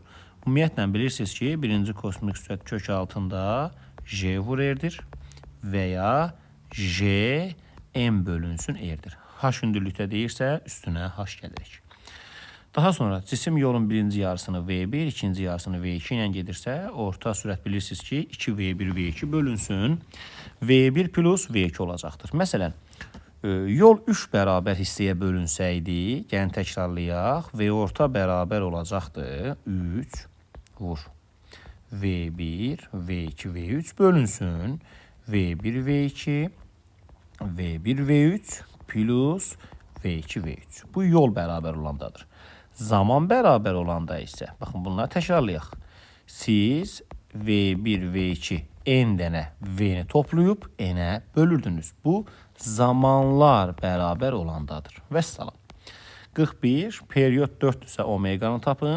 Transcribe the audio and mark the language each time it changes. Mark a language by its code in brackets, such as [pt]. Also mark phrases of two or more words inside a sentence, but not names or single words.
[az] Ümumiyyətlə bilirsiniz ki, birinci kosmik sürət kök altında J vur R-dir və ya J M bölünsün R-dir. H hündürlükdə deyirsə üstünə H gəlirik. Daha sonra cisim yolun birinci yarısını V1, ikinci yarısını V2 ilə gedirsə, orta sürət bilirsiniz ki 2V1, V2 bölünsün. V1 plus V2 olacaqdır. Məsələn, yol 3 bərabər hissəyə bölünsəydi, yəni təkrarlayaq, V orta bərabər olacaqdır 3 vur V1, V2, V3 bölünsün V1, V2, V1, V3 plus V2, V3. Bu yol bərabər olandadır. Zaman bərabər olanda isə, baxın bunları təkrarlayaq. Siz V1, V2 n dənə V-ni toplayıb n-ə bölürdünüz. Bu zamanlar bərabər olandadır. Vəssalam. 41, periyod 4-dürsə omeqanı tapın.